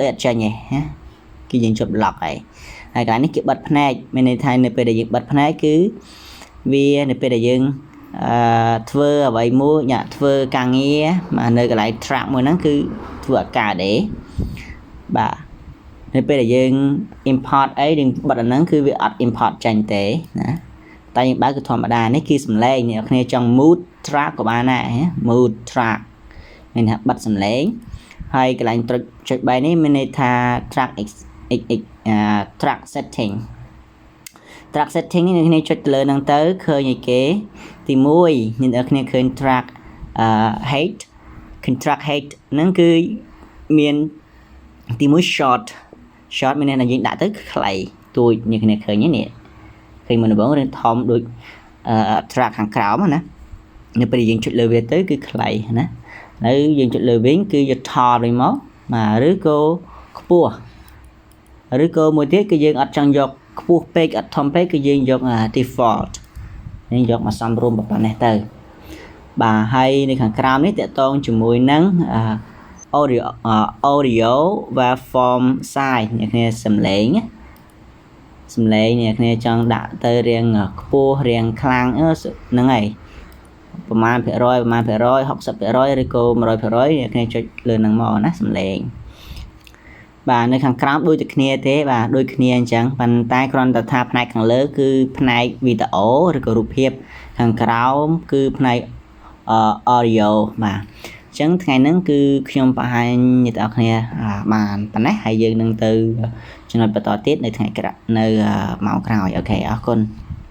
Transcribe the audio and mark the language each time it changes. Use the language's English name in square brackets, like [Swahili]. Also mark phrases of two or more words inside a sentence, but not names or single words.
[Khmer] អត់ចាញ់ទេណាគឺយើងចុច lock ហើយកន្លែងនេះគេបិទភ្នែកមានន័យថានៅពេលដែលយើងបិទភ្នែកគឺវានៅពេលដែលយើងធ្វើអ្វីមួយធ្វើការងារនៅកន្លែង track មួយហ្នឹងគឺធ្វើអត់កើតទេបាទ នៅពេលដែលយើង import អីយើងបិទអាហ្នឹងគឺវាអត់ import ចាញ់ទេណាតែយើងបើកគឺធម្មតានេះគឺសំឡេងអ្នកគ្នាចង់ [English] mute track [Khmer] ក៏បានដែរ [English] mood track [Khmer] មានថាបិទសំឡេងហើយកន្លែងចុច3នេះមានន័យថា [English] track track setting track setting [Khmer] នេះអ្នកគ្នាចុចទៅលើហ្នឹងទៅឃើញឲ្យគេទី1អ្នកគ្នាឃើញ [English] track height track height [Khmer] ហ្នឹងគឺមានទី 1 short មានន័យថាយើងដាក់ទៅខ្លីទួយអ្នកគ្នាឃើញទេនេះឃើញមុនដំបូងរឿងធំដូច track ខាងក្រោមណានៅពេលយើងចុចលើវាទៅគឺខ្លីណានៅយើងចុចលើវិញគឺយកថតវិញមកបាទឬក៏ខ្ពស់ឬក៏មួយទៀតគឺយើងអត់ចង់យកខ្ពស់ពេកអត់ធំពេកគឺយើងយក default យើងយកមកសំរុំប៉ុណ្ណេះទៅបាទហើយនៅខាងក្រោមនេះតកតងជាមួយនឹង [English] audio waveform size [Khmer] អ្នកគ្នាសំឡេងអ្នកគ្នាចង់ដាក់ទៅរៀងខ្ពស់រៀងខ្លាំងហ្នឹងហើយ ប្រមាណភាគរយ60%ឬក៏100%អ្នកគ្នាចុចលើហ្នឹងមកណាសំឡេងបាទនៅខាងក្រោមដូចតែគ្នាទេបាទដូចគ្នាអញ្ចឹងប៉ុន្តែគ្រាន់តែថាផ្នែកខាងលើគឺផ្នែកវីដេអូឬក៏រូបភាពខាងក្រោមគឺផ្នែកaudio បាទអញ្ចឹងថ្ងៃហ្នឹងគឺខ្ញុំបង្ហាញអ្នកទាំងអស់គ្នាបានប៉ុណ្ណេះហើយយើងនឹងទៅចំណុចបន្តទៀតនៅថ្ងៃក្រោយនៅម៉ោងក្រោយអូខេអរគុណ